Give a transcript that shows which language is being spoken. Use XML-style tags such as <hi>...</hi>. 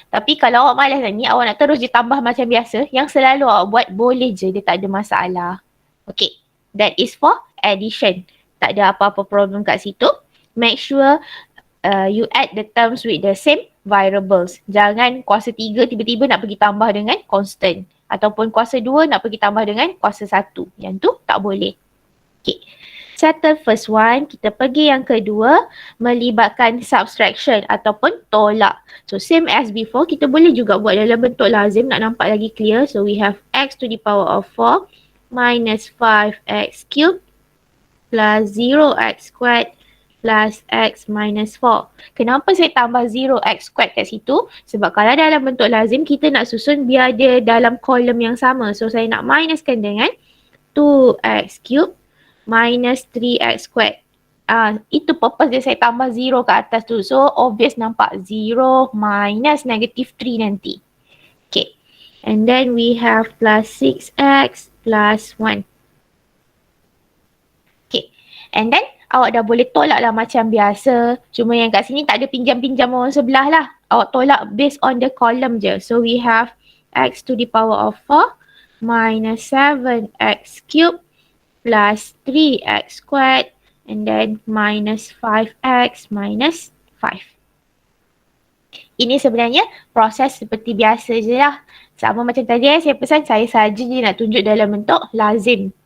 <ms>Tapi kalau awak malas ni, awak nak terus je tambah macam biasa, yang selalu awak buat boleh je, dia tak ada masalah.</ms> <en>Okay, that is for addition.</en> <ms>Tak ada apa-apa problem kat situ.</ms> <en>Make sure you add the terms with the same variables.</en> <ms>Jangan kuasa 3 tiba-tiba nak pergi tambah dengan constant. Ataupun kuasa 2 nak pergi tambah dengan kuasa 1. Yang tu tak boleh. Okay.</ms> <en>Settle first one.</en> <ms>Kita pergi yang kedua. Melibatkan subtraction ataupun tolak.</ms> <en>So same as before.</en> <ms>Kita boleh juga buat dalam bentuk lazim nak nampak lagi clear.</ms> <en>So we have x to the power of 4 minus 5x cubed plus 0x squared plus x minus 4.</en> <ms>Kenapa saya tambah 0x squared kat situ? Sebab kalau dalam bentuk lazim, kita nak susun biar dia dalam kolom yang sama. So saya nak minuskan dengan 2x cubed minus 3x squared. Itu purpose dia saya tambah 0 kat atas tu. So obvious nampak 0 minus negative 3 nanti. Okay.</ms> <en>And then we have plus 6x plus 1.</en> <ms>Okay. And then awak dah boleh tolak lah macam biasa. Cuma yang kat sini tak ada pinjam-pinjam orang sebelah lah. Awak tolak</ms> <en>based on the column</en> <ms>je.</ms> <en>So we have x to the power of 4 minus 7x cubed plus 3x squared and then minus 5x minus 5.</en> <ms>Ini sebenarnya proses seperti biasa je lah. Sama macam tadi saya pesan, saya saja je nak tunjuk dalam bentuk lazim.</ms>